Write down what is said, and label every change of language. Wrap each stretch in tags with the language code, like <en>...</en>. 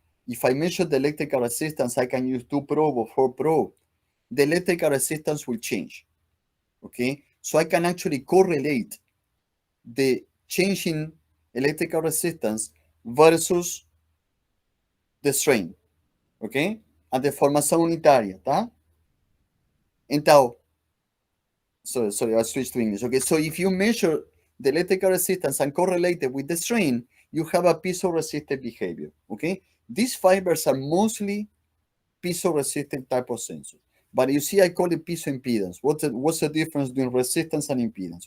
<en>If I measure the electrical resistance, I can use 2 probe or 4 probe. The electrical resistance will change. Okay, so I can actually correlate the change in electrical resistance versus the strain. Ok?</en> <pt>A deformação unitária, tá?</pt> <en>Então, sorry, I switched to English. Okay, so if you measure the electrical resistance and correlated with the strain, you have a piezoresistive behavior, okay? These fibers are mostly piezoresistive type of sensors. But you see, I call it piezoimpedance. What's the difference between resistance and impedance?</en>